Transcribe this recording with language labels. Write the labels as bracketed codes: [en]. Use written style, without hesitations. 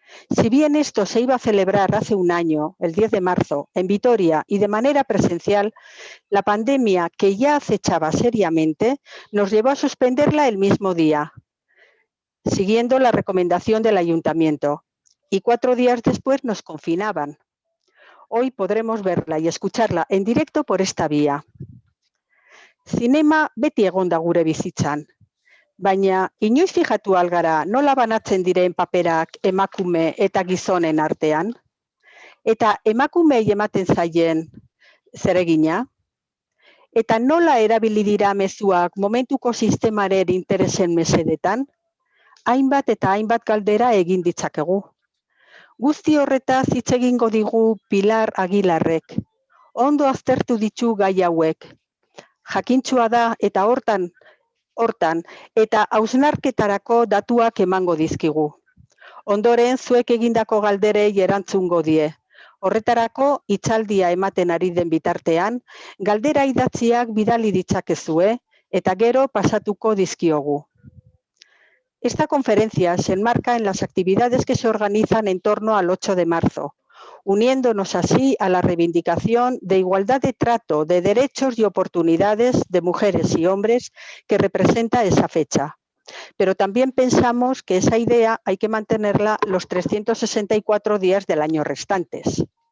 [es] Si bien esto se iba a celebrar hace un año, el 10 de marzo, en Vitoria y de manera presencial, la pandemia que ya acechaba seriamente nos llevó a suspenderla el mismo día, siguiendo la recomendación del Ayuntamiento, y 4 días después nos confinaban. Hoy podremos verla y escucharla en directo por esta vía. [eu] Zinema beti egon da gure bizitzan, baina inoiz fijatu algara nola banatzen diren paperak emakume eta gizonen artean? Eta emakumei ematen zaien zeregina? Eta nola erabili dira mezuak momentuko sistemaren interesen mesedetan? Hainbat eta hainbat galdera egin ditzakegu. Guzti horretaz hitz egingo digu Pilar Aguilarrek. Ondo aztertu ditu gai hauek. Jakintsua da eta hortan eta hausnarketarako datuak emango dizkigu. Ondoren zuek egindako galderei erantzungo die. Horretarako hitzaldia ematen ari den bitartean, galdera idatziak bidali ditzakezue eta gero pasatuko dizkiogu. [es] Esta conferencia se enmarca en las actividades que se organizan en torno al 8 de marzo, uniéndonos así a la reivindicación de igualdad de trato, de derechos y oportunidades de mujeres y hombres que representa esa fecha. Pero también pensamos que esa idea hay que mantenerla los 364 días del año restantes.